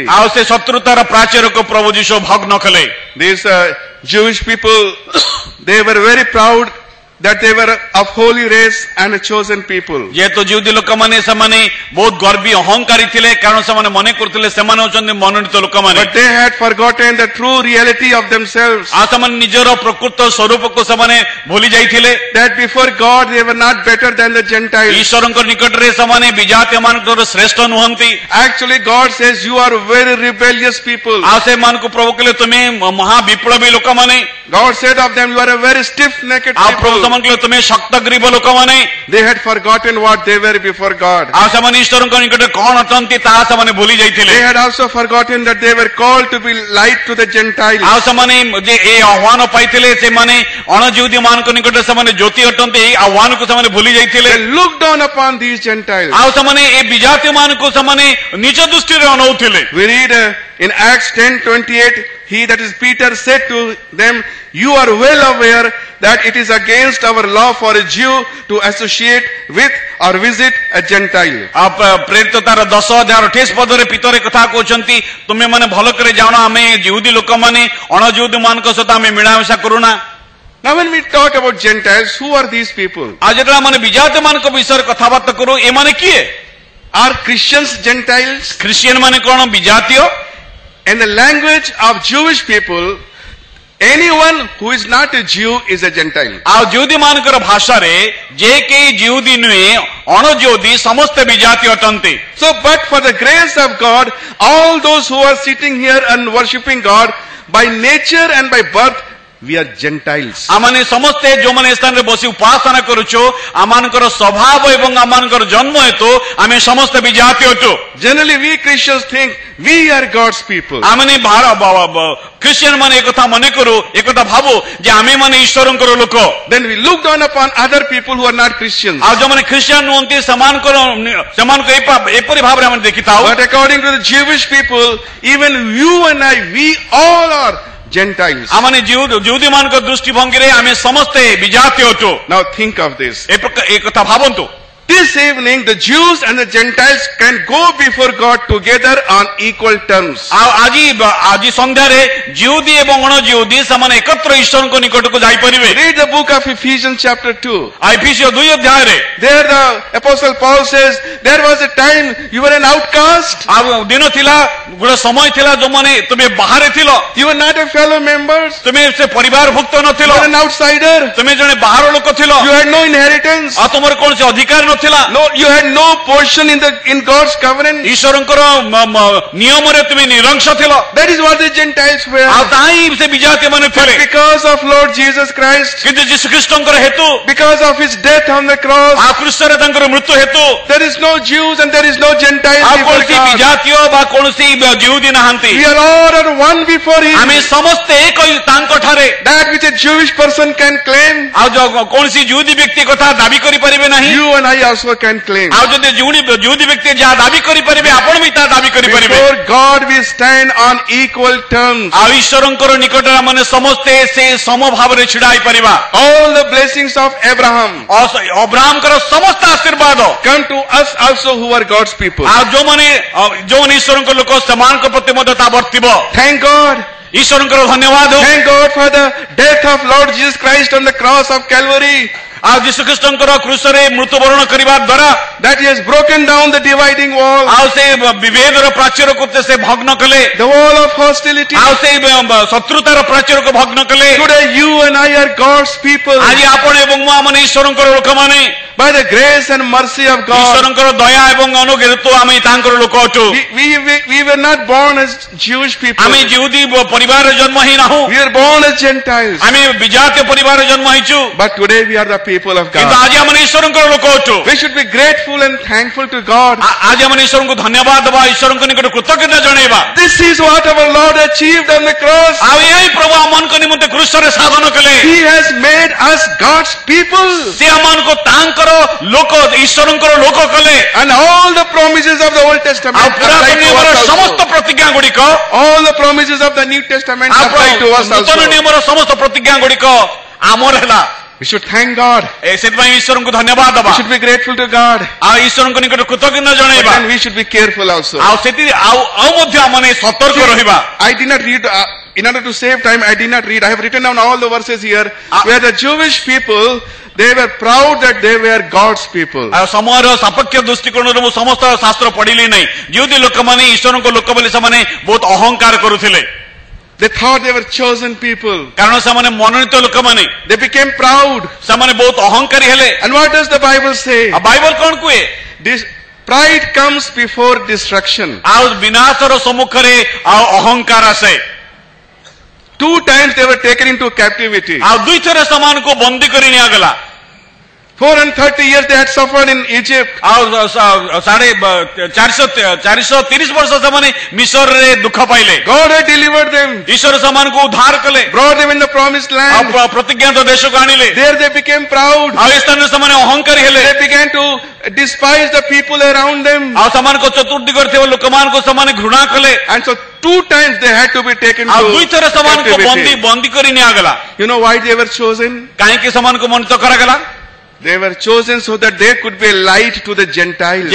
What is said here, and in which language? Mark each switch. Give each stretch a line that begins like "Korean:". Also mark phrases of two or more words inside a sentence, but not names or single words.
Odia: ଆଉ ସେ ଶତ୍ରୁତାର ପ୍ରାଚୀରକୁ ପ୍ରଭୁ ଯୀଶୁ ଭଗ୍ନ କଲେ
English: These Jewish people, they were very proud that they were of holy race and a chosen people.
Odia: ଯେହେତୁ ଜିହୁଦୀ ଲୋକମାନେ ସେମାନେ ବହୁତ ଗର୍ବୀ ଅହଙ୍କାରୀ ଥିଲେ କାରଣ ସେମାନେ ମନେ କରୁଥିଲେ ସେମାନେ ହେଉଛନ୍ତି ମନୋନୀତ ଲୋକମାନେ
English: But they had forgotten the true reality of themselves.
Odia: ଆଉ ସେମାନେ ନିଜର ପ୍ରକୃତ ସ୍ୱରୂପକୁ ସେମାନେ ଭୁଲି ଯାଇଥିଲେ
English: That before God they were not better than the Gentiles.
Odia: ଈଶ୍ୱରଙ୍କ ନିକଟରେ ସେମାନେ ବିଜାତୀୟମାନଙ୍କର ଶ୍ରେଷ୍ଠ ନୁହନ୍ତି
English: Actually God says you are very rebellious people.
Odia: ଆଉ ସେମାନଙ୍କୁ ପ୍ରଭୁ କହିଲେ ତୁମେ ମହା ବିପ୍ଳବୀ ଲୋକମାନେ
English: God said of them you are a very stiff-necked
Odia: ଆଉ ପ୍ରଭୁ
English: people.
Odia: ସେମାନଙ୍କୁ କହିଲେ ତୁମେ ଶକ୍ତଗ୍ରୀବ ଲୋକମାନେ
English: They had forgotten what they were before God.
Odia: ଆଉ ସେମାନେ ଈଶ୍ୱରଙ୍କ ନିକଟରେ କଣ ଅଟନ୍ତି ତାହା ସେମାନେ ଭୁଲି ଯାଇଥିଲେ
English: They had also forgotten that they were called to be light to the Gentiles.
Odia: ଆଉ ସେମାନେ ଯେ ଏ ଆହ୍ୱାନ ପାଇଥିଲେ ସେମାନେ ଅଣଜିହୁଦୀ ମାନଙ୍କ ନିକଟରେ ସେମାନେ ଜ୍ୟୋତି ଅଟନ୍ତି ଏଇ ଆହ୍ୱାନକୁ ସେମାନେ ଭୁଲି ଯାଇଥିଲେ
English: They looked down upon these Gentiles.
Odia: ଆଉ ସେମାନେ ଏ ବିଜାତୀୟ ମାନଙ୍କୁ ସେମାନେ ନିଜ ଦୃଷ୍ଟିରେ ଅନଉଥିଲେ
English: We read in Acts 10:28, he, that is Peter, said to them, you are well aware that it is against our law for a Jew to associate with or visit a Gentile.
Odia: ପ୍ରେରିତ ତାର 10:28 ପଦରେ ପିତର କଥା କହୁଛନ୍ତି ତୁମେ ମାନେ ଭଲ କରି ଜାଣ ଆମେ ଜିହୁଦୀ ଲୋକମାନେ ଅଣଜିହୁଦୀ ମାନଙ୍କ ସହିତ ଆମେ ମିଳାମିଶା କରୁନା
English: Now when we talk about Gentiles, who are these people?
Odia: ଆଉ ଯେତେବେଳେ ଆମେ ବିଜାତୀୟ ମାନଙ୍କ ବିଷୟରେ କଥାବାର୍ତ୍ତା କରୁ ଏମାନେ କିଏ
English: Are Christians Gentiles?
Odia: ଖ୍ରୀଷ୍ଟିଆନ ମାନେ କଣ ବିଜାତୀୟ
English: In the language of Jewish people, anyone who is not a Jew is a Gentile.
Odia: ଆଉ ଜିହୁଦୀ ମାନଙ୍କର ଭାଷାରେ ଯେ କେହି ଜିହୁଦୀ ନୁହେଁ ଅଣଜିହୁଦୀ ସମସ୍ତେ ବିଜାତୀୟ ଅଟନ୍ତି
English: So, but for the grace of God, all those who are sitting here and worshipping God, by nature and by birth, we are Gentiles.
Odia: ଆମମାନେ ସମସ୍ତେ ଯୋଉମାନେ ସ୍ଥାନରେ ବସି ଉପାସନା କରୁଛୁ ଆମମାନଙ୍କର ସ୍ୱଭାବ ଏବଂ ଆମମାନଙ୍କର ଜନ୍ମ ହେତୁ ଆମେ ସମସ୍ତେ ବିଜାତୀୟ ଅଟୁ
English: Generally, we Christians think we are God's people.
Odia: ଆମମାନେ ଖ୍ରୀଷ୍ଟିଆନ ମାନେ ଏକଥା ମନେ କରୁ ଏକଥା ଭାବୁ ଯେ ଆମେ ମାନେ ଈଶ୍ୱରଙ୍କର ଲୋକ
English: Then we look down upon other people who are not Christians.
Odia: ଆଉ ଯୋଉମାନେ ଖ୍ରୀଷ୍ଟିଆନ ନୁହନ୍ତି ସେମାନଙ୍କୁ ଏପରି ଭାବରେ ଆମେ ଦେଖିଥାଉ
English: But according to the Jewish people, even you and I, we all are Gentiles.
Odia: ଆମମାନେ ଜିହୁଦୀ ମାନଙ୍କ ଦୃଷ୍ଟିଭଙ୍ଗୀରେ ଆମେ ସମସ୍ତେ ବିଜାତୀୟ ଅଟୁ
English: Now think of this.
Odia: ଏ କଥା ଭାବନ୍ତୁ
English: This evening, the Jews and the Gentiles can go before God together on equal terms.
Odia: ଆଉ ଆଜି ସନ୍ଧ୍ୟାରେ ଜିହୁଦୀ ଏବଂ ଅଣଜିହୁଦୀ ସେମାନେ ଏକତ୍ର ଈଶ୍ୱରଙ୍କ ନିକଟକୁ ଯାଇପାରିବେ
English: Read the book of Ephesians chapter 2.
Odia: ଏଫେସୀୟ 2 ଅଧ୍ୟାୟରେ
English: There the Apostle Paul says, there was a time you were an outcast.
Odia: ଆଉ ଦିନ ଥିଲା ଗୋଟେ ସମୟ ଥିଲା ଯୋଉମାନେ ତୁମେ ବାହାରେ ଥିଲ
English: You were not a fellow member.
Odia: ତୁମେ ସେ ପରିବାରଭୁକ୍ତ
English: You
Odia: ନଥିଲ
English: were an outsider.
Odia: ତୁମେ ଜଣେ ବାହାର ଲୋକ ଥିଲ
English: You had no inheritance.
Odia: ଆଉ ତୁମର କୌଣସି ଅଧିକାର ନଥିଲା
English: No, you had no portion in God's covenant.
Odia: ଈଶ୍ୱରଙ୍କର ନିୟମରେ ତୁମେ ନିରଂଶ ଥିଲ
English: That is what the Gentiles were.
Odia: ଆଉ ତାହା ହିଁ ସେ ବିଜାତୀୟ ମାନେ ଥିଲେ
English: Because of Lord Jesus Christ,
Odia: କିନ୍ତୁ ଯୀଶୁଖ୍ରୀଷ୍ଟଙ୍କର ହେତୁ
English: because of His death on the cross,
Odia: ଆଉ କ୍ରୁଶରେ ତାଙ୍କର ମୃତ୍ୟୁ ହେତୁ
English: there is no Jews and there is no Gentiles
Odia: ଆଉ
English: before
Odia: କୌଣସି
English: God.
Odia: ବିଜାତୀୟ ବା କୌଣସି ଜିହୁଦୀ ନାହାନ୍ତି
English: We are all are one before Him.
Odia: ଆମେ ସମସ୍ତେ ଏକ ତାଙ୍କ ଠାରେ ସମାଜରେ
English: that which a Jewish person can claim,
Odia: ଆଉ କୌଣସି ଯୁହୁଦୀ ବ୍ୟକ୍ତି କଥା ଦାବି କରିପାରିବେ ନାହିଁ,
English: you and I also can claim.
Odia: ଆଉ ଯଦି ଯୁହୁଦୀ ବ୍ୟକ୍ତି ଯାହା ଦାବି କରିପାରିବେ ଆପଣ ବି ତାହା ଦାବି କରିପାରିବେ।
English: Before God we stand on equal terms.
Odia: ଆଉ ଈଶ୍ୱରଙ୍କର ନିକଟରେ ଆମେ ସମସ୍ତେ ସେ ସମ ଭାବରେ ଛିଡା ହେଇପାରିବା।
English: All the blessings of Abraham
Odia: ଅବ୍ରାହମଙ୍କର ସମସ୍ତ ଆଶୀର୍ବାଦ
English: come to us also who are God's people.
Odia: ଆଉ ଯୋଉମାନେ ଈଶ୍ୱରଙ୍କ ଲୋକ ସେମାନଙ୍କ ପ୍ରତି ମଧ୍ୟ ତାହା ବର୍ତ୍ତିବ।
English: Thank God.
Odia: ଈଶ୍ୱରଙ୍କର ଧନ୍ୟବାଦ।
English: Thank God for the death of Lord Jesus Christ on the cross of Calvary.
Odia: ଆଉ ଯୀଶୁଖ୍ରୀଷ୍ଟଙ୍କର କ୍ରୁଶରେ ମୃତ୍ୟୁବରଣ କରିବା ଦ୍ୱାରା
English: That he has broken down the dividing wall,
Odia: ଆଉ ସେ ବିଭେଦର ପ୍ରାଚୀରକୁ ସେ ଭଗ୍ନ କଲେ,
English: the wall of hostility.
Odia: ଆଉ ସେ ଶତ୍ରୁତାର ପ୍ରାଚୀରକୁ ଭଗ୍ନ କଲେ।
English: Today you and I are God's people.
Odia: ଆଜି ଆପଣ ଏବଂ ମୁଁ ଆମେ ଈଶ୍ୱରଙ୍କର ଲୋକମାନେ
English: By the grace and mercy of God.
Odia: ଈଶ୍ୱରଙ୍କର ଦୟା ଏବଂ ଅନୁଗ୍ରହରୁ ଆମେ ତାଙ୍କର ଲୋକ ଅଟୁ।
English: We were not born as Jewish people.
Odia: ଆମେ ଯିହୁଦୀ ପରିବାରରେ ଜନ୍ମ ହେଇ ନାହୁଁ,
English: We are born as Gentiles.
Odia: ଆମେ ବିଜାତୀୟ ପରିବାରରେ ଜନ୍ମ ହେଇଛୁ,
English: But today we are the people of
Odia: କିନ୍ତୁ
English: God.
Odia: ଆଜି ଆମେ ଈଶ୍ୱରଙ୍କର ଲୋକ ଅଟୁ।
English: We should be grateful and thankful to God.
Odia: ଆଜି ଆମେ ଈଶ୍ୱରଙ୍କୁ ଧନ୍ୟବାଦ ଦେବା, ଈଶ୍ୱରଙ୍କ ନିକଟରେ କୃତଜ୍ଞତା ଜଣାଇବା।
English: This is what our Lord achieved on the cross.
Odia: ଆଉ ଏହି ପ୍ରଭୁ ଆମମାନଙ୍କ ନିମନ୍ତେ କ୍ରୁଶରେ ସାଧନ କଲେ।
English: He has made us God's people.
Odia: ସେ ଆମମାନଙ୍କୁ ତାଙ୍କର ଲୋକ ଈଶ୍ୱରଙ୍କର ଲୋକ କଲେ।
English: And all the promises of the Old Testament
Odia: ଆଉ
English: apply
Odia: ପୁରାତନ
English: to
Odia: ନିୟମର
English: us also.
Odia: ସମସ୍ତ ପ୍ରତିଜ୍ଞା ଗୁଡ଼ିକ,
English: All the promises of the New Testament
Odia: ଆଉ
English: apply to us
Odia: ନୂତନ
English: also.
Odia: ନିୟମର ସମସ୍ତ ପ୍ରତିଜ୍ଞା ଗୁଡ଼ିକ ଆମର ହେଲା।
English: We should thank God.
Odia: ସେଥିପାଇଁ ଈଶ୍ୱରଙ୍କୁ ଧନ୍ୟବାଦ ଦେବା,
English: We should be grateful to God.
Odia: ଆଉ ଈଶ୍ୱରଙ୍କ ନିକଟରେ କୃତଜ୍ଞତା ଜଣାଇବା।
English: And we should be careful also.
Odia: ଆଉ ଆଉ ମଧ୍ୟ ଆମେ ସତର୍କ ରହିବା।
English: I did not read, in order to save time, I did not read. I have written down all the verses here where the Jewish people, they were proud that they were God's people.
Odia: ଆଉ ସମୟର ସାପେକ୍ଷ ଦୃଷ୍ଟିକୋଣରୁ ମୁଁ ସମସ୍ତ ଶାସ୍ତ୍ର ପଢିଲି ନାହିଁ। ଯୁହୁଦୀ ଲୋକମାନେ ଈଶ୍ୱରଙ୍କ ଲୋକ ବୋଲି ସେମାନେ ବହୁତ ଅହଙ୍କାର କରୁଥିଲେ,
English: They thought they were chosen people.
Odia: କାରଣ ସେମାନେ ମନୋନୀତ ଲୋକମାନେ,
English: They became proud.
Odia: ସେମାନେ ବହୁତ ଅହଙ୍କାରୀ ହେଲେ।
English: And what does the Bible say?
Odia: ଆଉ ବାଇବଲ କଣ କୁହେ?
English: This pride comes before destruction.
Odia: ଆଉ ବିନାଶର ସମ୍ମୁଖରେ ଆଉ ଅହଙ୍କାର ଆସେ।
English: 2 times they were taken into captivity.
Odia: ଆଉ ଦୁଇଥର ସେମାନଙ୍କୁ ବନ୍ଦୀ କରି ନିଆଗଲା।
English: 430 years they had suffered in Egypt.
Odia: ଆଉ 430 ବର୍ଷ ସେମାନେ ମିଶରରେ ଦୁଃଖ ପାଇଲେ।
English: God had delivered them,
Odia: ଈଶ୍ୱର ସେମାନଙ୍କୁ ଉଦ୍ଧାର କଲେ,
English: brought them in the promised
Odia: ଆଉ
English: land.
Odia: ପ୍ରତିଜ୍ଞାତ ଦେଶକୁ ଆଣିଲେ।
English: There they became proud.
Odia: ଆଉ ଏ ସ୍ଥାନରେ ସେମାନେ ଅହଙ୍କାରୀ ହେଲେ।
English: They began to despise the people around them.
Odia: ଆଉ ସେମାନଙ୍କ ଚତୁର୍ଦିଗରେ ଥିବା ଲୋକମାନଙ୍କୁ ସେମାନେ ଘୃଣା କଲେ।
English: And so 2 times they had to be taken
Odia: ଆଉ
English: to
Odia: ଦୁଇଥର ସେମାନଙ୍କୁ
English: captivity.
Odia: ବନ୍ଦୀ କରି ନିଆଗଲା।
English: You know why they were chosen?
Odia: କାହିଁକି ସେମାନଙ୍କୁ ମନୋନୀତ କରାଗଲା?
English: They were chosen so that they could be a light to the Gentiles.